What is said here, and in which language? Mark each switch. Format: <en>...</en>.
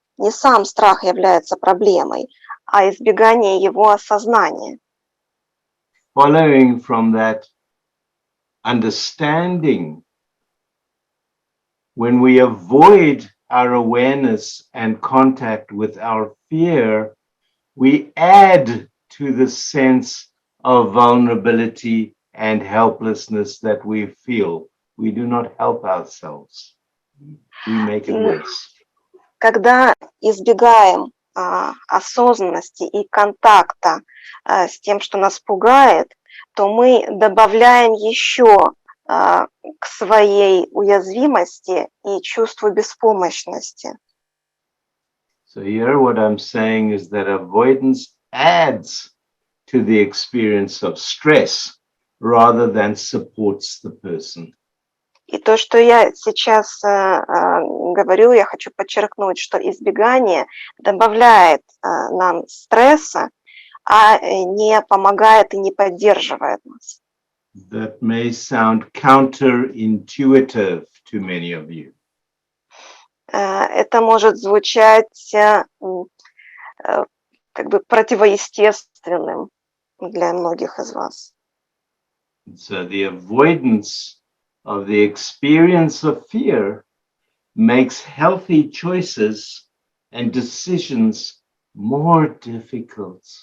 <ru>Не сам страх является проблемой, а избегание его осознания.</ru> <en>Following from that understanding, when we avoid our awareness and contact with our fear, we add to the sense of vulnerability and helplessness that we feel. We do not help ourselves. We make it worse.</en> <ru>Когда избегаем осознанности и контакта с тем, что нас пугает, то мы добавляем еще к своей уязвимости и чувству беспомощности.</ru> <en>So here what I'm saying is that avoidance adds to the experience of stress rather than supports the person.</en> <ru>И то, что я сейчас говорю, я хочу подчеркнуть, что избегание добавляет нам стресса, а не помогает и не поддерживает нас.</ru> <en>That may sound counterintuitive to many of you.</en> <ru>Это может звучать как бы противоестественным для многих из вас.</ru> <en>So the avoidance of the experience of fear makes healthy choices and decisions more difficult.</en>